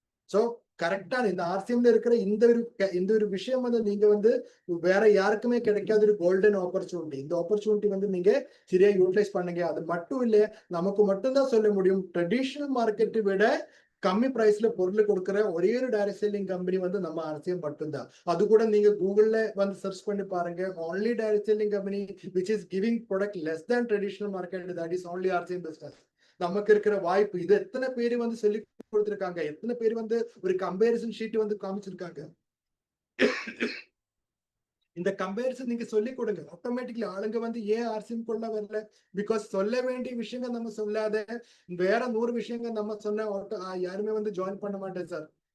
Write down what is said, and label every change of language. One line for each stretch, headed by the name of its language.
Tamil: So கரெக்டா இந்த ஆர்சிஎம்ல இருக்கிற இந்த ஒரு விஷயம் வந்து நீங்க வந்து வேற யாருக்குமே கிடைக்காத ஒரு கோல்டன் ஆப்பர்ச்சுனிட்டி. இந்த ஆப்பர்ச்சுனிட்டி வந்து நீங்க சரியா யூட்டிலைஸ் பண்ணுங்க. அது மட்டும் இல்ல, நமக்கு மட்டும்தான் சொல்ல முடியும், ட்ரெடிஷனல் மார்க்கெட்டை விட கம்மி பிரைஸ்ல பொருள் கொடுக்குற ஒரே ஒரு டைரக்ட் செல்லிங் கம்பெனி வந்து நம்ம ஆர்சிஎம் மட்டும்தான். அது கூட நீங்க கூகுள்ல வந்து சர்ச் பண்ணி பாருங்க,
English: only direct selling company which is giving product less than traditional market, that is only RCM business.
Tamil: நமக்கு இருக்கிற வாய்ப்பு இது எத்தனை பேர் வந்து சொல்லி கொடுத்திருக்காங்க, எத்தனை பேர் வந்து ஒரு கம்பேரிசன் ஷீட் வந்து காமிச்சிருக்காங்க. இந்த கம்பேரிசன் நீங்க சொல்லி கொடுங்க, ஆட்டோமேட்டிக்லி ஆளுங்க வந்து ஏன் ஆர்சிஎம் கொள்ள வரல? பிகாஸ் சொல்ல வேண்டிய விஷயங்கள் நம்ம சொல்லாத வேற 100 விஷயங்கள் நம்ம சொன்ன யாருமே வந்து ஜாயின் பண்ண மாட்டேன் சார்.